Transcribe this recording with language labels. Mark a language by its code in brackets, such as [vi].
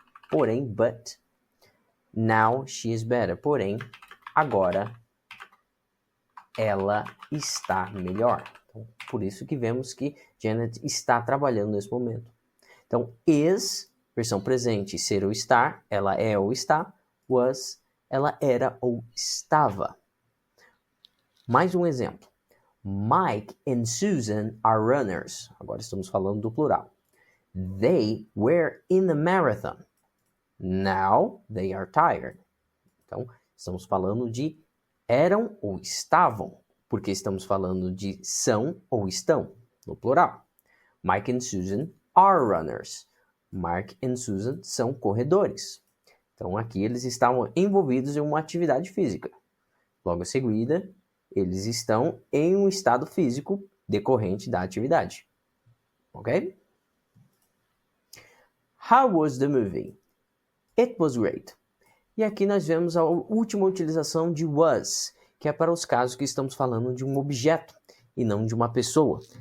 [pt] Porém, [en] but, now she is better. [pt] Porém, agora, ela está melhor. Então, por isso que vemos que Janet está trabalhando nesse momento. Então, is, versão presente, ser ou estar, ela é ou está. Was, ela era ou estava. Mais um exemplo. [en] Mike and Susan are runners. [pt] Agora estamos falando do plural. [en] They were in the marathon. Now they are tired. [pt] Então, estamos falando de eram ou estavam, porque estamos falando de são ou estão, no plural. [en] Mike and Susan are runners. [pt] Mark and Susan são corredores. Então, aqui eles estavam envolvidos em uma atividade física. Logo em seguida, eles estão em um estado físico decorrente da atividade. Ok? [en] How was the movie? It was great. [pt] E aqui nós vemos a última utilização de was, que é para os casos que estamos falando de um objeto e não de uma pessoa.